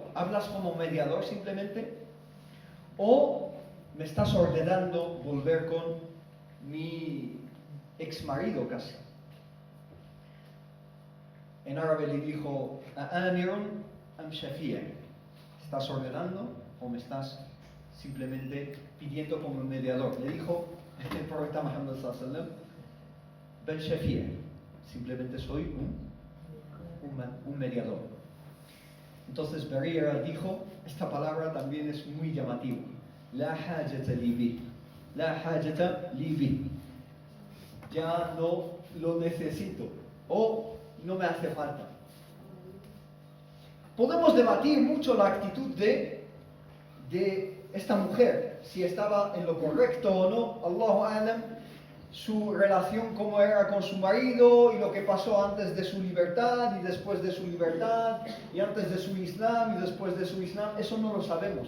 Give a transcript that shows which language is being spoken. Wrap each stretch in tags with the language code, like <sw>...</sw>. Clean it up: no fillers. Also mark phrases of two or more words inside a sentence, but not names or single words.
<es>¿Hablas como mediador simplemente? ¿O me estás ordenando volver con mi ex marido casi? En árabe le dijo,</es> <ar>آمرٌ أم شافعٌ,</ar> <es>¿estás ordenando o me estás simplemente pidiendo como mediador? Le dijo el profeta Muhammad</es> <ar>صلى الله عليه وسلم, بل شافع,</ar> <es>simplemente soy un mediador. Entonces Barira dijo, esta palabra también es muy llamativa,</es> <ar>لا حاجة لي به، لا حاجة لي به,</ar> <es>ya no lo necesito o no me hace falta. Podemos debatir mucho la actitud de esta mujer, si estaba en lo correcto o no,</es> <ar>الله أعلم,</ar> <es>su relación cómo era con su marido y lo que pasó antes de su libertad y después de su libertad y antes de su Islam y después de su Islam, eso no lo sabemos.</es>